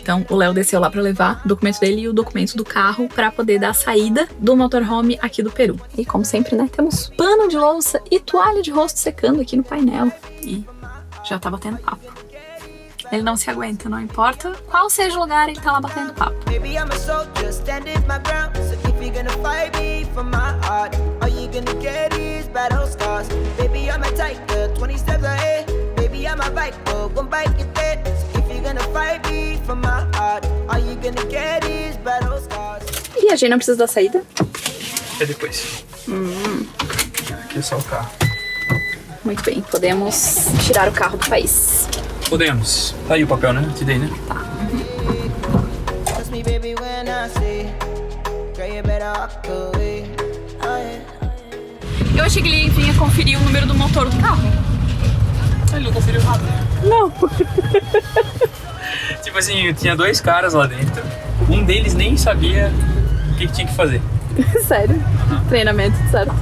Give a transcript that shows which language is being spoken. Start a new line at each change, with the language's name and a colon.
Portuguese: Então o Léo desceu lá pra levar o documento dele e o documento do carro pra poder dar a saída do motorhome aqui do Peru. E como sempre, né, temos pano de louça e toalha de rosto secando aqui no painel. E já tá batendo papo. Ele não se aguenta, não importa qual seja o lugar, ele tá lá batendo papo.
English: Baby, I'm a soldier, standing my ground. So if you're gonna fight me for my heart, all you gonna get is battle scars. Baby, I'm a tiger, 20 steps ahead. Baby, I'm a viper, one bite you're dead. So if you're gonna fight me for my heart, all you gonna get is battle scars.
Portuguese: E a gente não precisa da saída? É depois. Aqui é só o carro. Muito bem, podemos tirar o carro do país. Podemos. Tá aí o papel, né? Te dei, né? Tá.
English: Trust me, baby, when I say, girl, you better walk away.
Portuguese: Eu achei que ele vinha conferir o número do motor do carro. Ele não conferiu nada. Não. Tipo assim, tinha dois caras lá dentro. Um deles nem sabia o que tinha que fazer. Sério? Treinamento, certo?